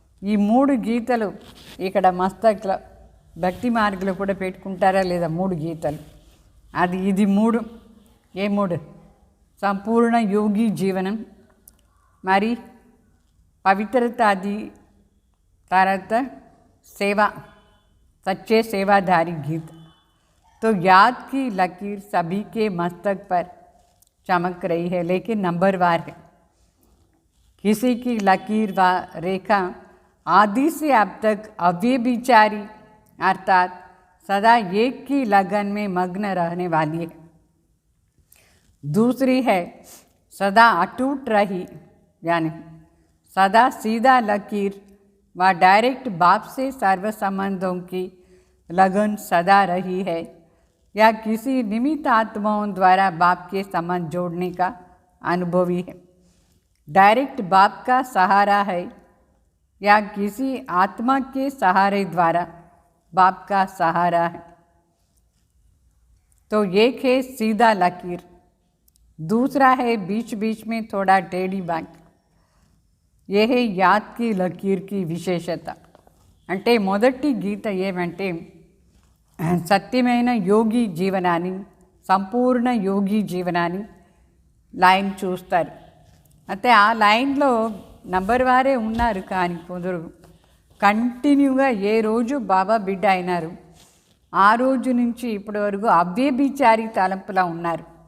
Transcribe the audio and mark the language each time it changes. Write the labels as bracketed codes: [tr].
[te] ఈ 3 గీతలు ఇక్కడ మస్తక్లో భక్తి మార్గంలో కూడా పెట్టుకుంటారా లేదా? 3 గీతలు అది ఇది 3. ఏ 3? సంపూర్ణ యోగి జీవనం, మరి పవిత్రతాది, తర్వాత [hi] सेवा सच्चे सेवाधारी गीत। तो याद की लकीर सभी के मस्तक पर चमक रही है, लेकिन नंबरवार है। किसी की लकीर व रेखा आदि से अब तक अव्यभिचारी अर्थात सदा एक की लगन में मग्न रहने वाली है। दूसरी है सदा अटूट रही, यानी सदा सीधा लकीर व डायरेक्ट बाप से सर्व संबंधों की लगन सदा रही है, या किसी निमित्त आत्माओं द्वारा बाप के संबंध जोड़ने का अनुभवी है। डायरेक्ट बाप का सहारा है या किसी आत्मा के सहारे द्वारा बाप का सहारा है। तो एक है सीधा लकीर, दूसरा है बीच बीच में थोड़ा टेढ़ी बात। यह है याद की लकीर की विशेषता। [te] అంటే మొదటి గీత ఏమంటే సత్యమైన యోగి జీవనాన్ని సంపూర్ణ యోగి జీవనాన్ని లైన్ చూస్తారు. అయితే ఆ లైన్లో నంబర్ వారే ఉన్నారు, కానీ కొందరు కంటిన్యూగా ఏ రోజు బాబా బిడ్డ అయినారు ఆ రోజు నుంచి ఇప్పటి వరకు అవ్యభిచారి తలంపులా ఉన్నారు.